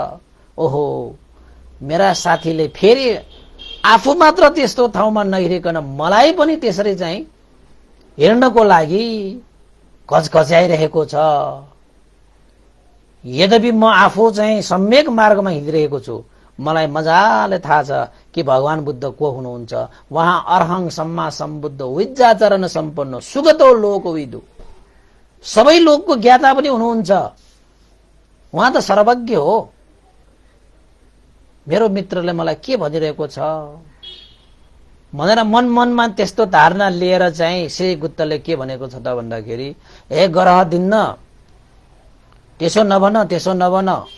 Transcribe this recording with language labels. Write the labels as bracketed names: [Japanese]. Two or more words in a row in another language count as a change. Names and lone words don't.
[Nepali] ओहो, मेरा साथीले फेरि आफू मात्र त्यस्तो ठाउँमा नहिरिकन मलाई पनि त्यसरी चाहिँ हिँड्नको लागि घचघच्याइरहेको छ। यद्यपि म आफू चाहिँ सम्यक मार्गमा हिँडिरहेको छु, मलाई मजाले थाहा छ कि भगवान बुद्ध को हुनुहुन्छ। [Pali] उहाँ अर्हङ सम्मा सम्बुद्ध विद्याचरण सम्पन्न सुगतो लोकविदु, [Nepali] सबै लोकको ज्ञाता पनि हुनुहुन्छ। उहाँ त सर्वज्ञ हो। मेरो मित्रले मलाई के भनिरहेको छ भनेर मनमा त्यस्तो धारणा लिएर चाहिँ श्रीगुप्तले के भनेको छ त भन्दाखेरि, हे ग्रह दिन्न, त्यसो नभन, त्यसो नभन,